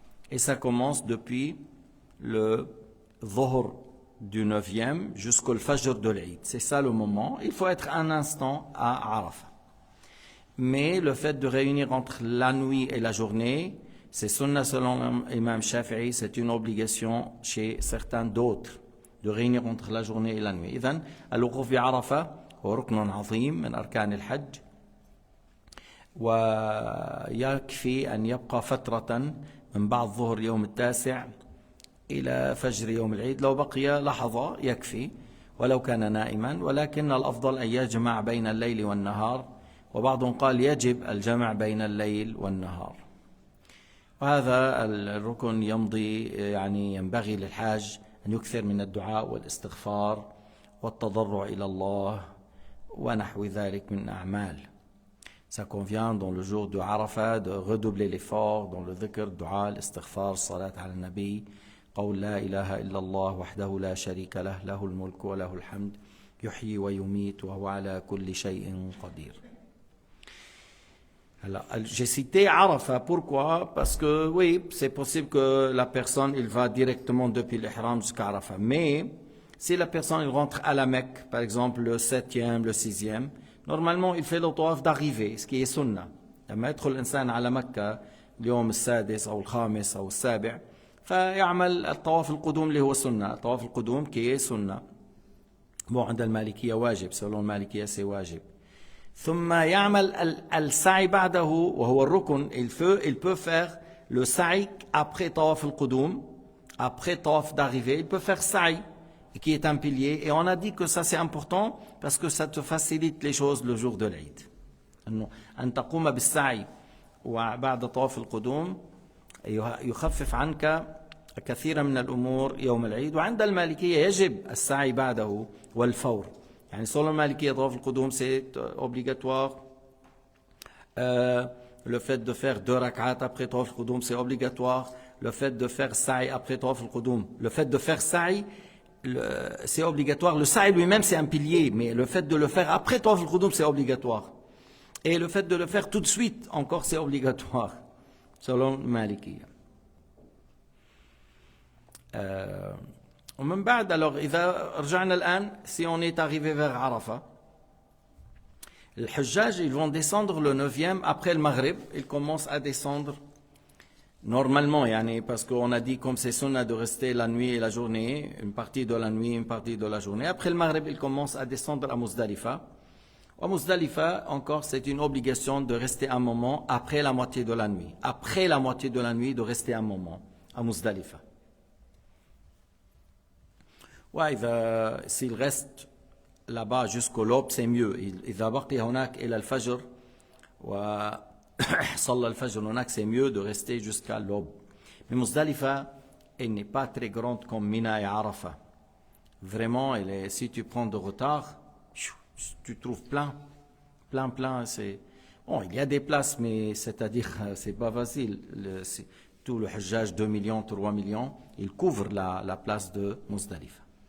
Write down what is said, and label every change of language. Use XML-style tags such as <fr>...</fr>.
<fr>Et ça commence depuis le Dhuhr du 9e jusqu'au Fajr de l'Eid. C'est ça le moment. Il faut être un instant à Arafah. Mais le fait de réunir entre la nuit et la journée, c'est sunna selon l'imam Shafi'i, c'est une obligation chez certains d'autres, de réunir entre la journée et la nuit.</fr> <ar>إذن الوقوف بعرفة هو ركن عظيم من أركان الحج، ويكفي أن يبقى فترة من بعد ظهر يوم التاسع إلى فجر يوم العيد، لو بقي لحظة يكفي ولو كان نائما، ولكن الأفضل أن يجمع بين الليل والنهار، وبعضهم قال يجب الجمع بين الليل والنهار. وهذا الركن يمضي، يعني ينبغي للحاج أن يكثر من الدعاء والاستغفار والتضرع إلى الله ونحو ذلك من أعمال.</ar> <fr>Ça convient dans le jour de Arafat de redoubler l'effort dans le dhikr, dua, l'istighfar, salat ala nabi,</fr> <ar>قول لا إله إلا الله وحده لا شريك له له الملك وله الحمد يحيي ويميت وهو على كل شيء قدير.</ar> <fr>Alors, j'ai cité Arafat, pourquoi? Parce que oui, c'est possible que la personne, il va directement depuis l'Ihram jusqu'à Arafat. Mais si la personne, il rentre à la Mecque, par exemple le 7e, le 6e, normalement, il fait le tawaf d'arrivée, ce qui est sunna.</fr> <ar>لما يدخل الإنسان على مكة اليوم السادس أو الخامس أو السابع فيعمل الطواف القدوم اللي هو سنة. الطواف القدوم</ar> <fr>qui est</fr> <ar>سنة. Bon, عند المالكية واجب,</ar> <fr>selon</fr> <ar>المالكية</ar> <fr>c'est</fr> <ar>واجب. ثم يعمل السعي بعده وهو الركن.</ar> <fr>Il peut faire le sa'i après طواف القدوم, après طواف d'arrivée, il peut faire sa'i qui est un pilier, et on a dit que ça c'est important parce que ça te facilite les choses le jour de l'Eid.</fr> <ar>أن تقوم بالسعي وبعد طواف القدوم يخفف عنك كثيرا من الأمور يوم العيد. وعند المالكية يجب السعي بعده والفور. يعني selon المالكية طواف القدوم</ar> <fr>c'est obligatoire. Le fait de faire 2 rak'at après طواف القدوم c'est obligatoire. Le fait de faire sa'i après طواف القدوم, le fait de faire sa'i c'est obligatoire. Le sa'i lui-même, c'est un pilier, mais le fait de le faire après Tawaf al-Qudum, c'est obligatoire. Et le fait de le faire tout de suite, encore, c'est obligatoire, selon Maliki.</fr> <ar>ومن بعد,</ar> <fr>alors,</fr> <ar>إذا رجعنا الآن,</ar> <fr>si on est arrivé vers Arafat, les Hujjaj, ils vont descendre le 9e après le Maghrib, ils commencent à descendre normalement, parce qu'on a dit comme c'est sunna de rester la nuit et la journée, une partie de la nuit, une partie de la journée. Après le Maghrib, ils commencent à descendre à Muzdalifa. À Muzdalifa, encore, c'est une obligation de rester un moment après la moitié de la nuit. Après la moitié de la nuit, de rester un moment à Muzdalifa. Ouais, s'il reste là-bas jusqu'au l'aube, c'est mieux.</fr> <ar>إذا بقي هناك إلى الفجر وصلى الفجر هناك,</ar> <fr>c'est mieux de rester jusqu'à l'aube. Mais Muzdalifa, elle n'est pas très grande comme Mina et Arafat. Vraiment, si tu prends de retard, tu trouves plein. Bon, il y a des places, mais c'est-à-dire, c'est pas facile. Tout le Hujjaj, 2 millions, 3 millions, il couvre la place de Muzdalifa.</fr>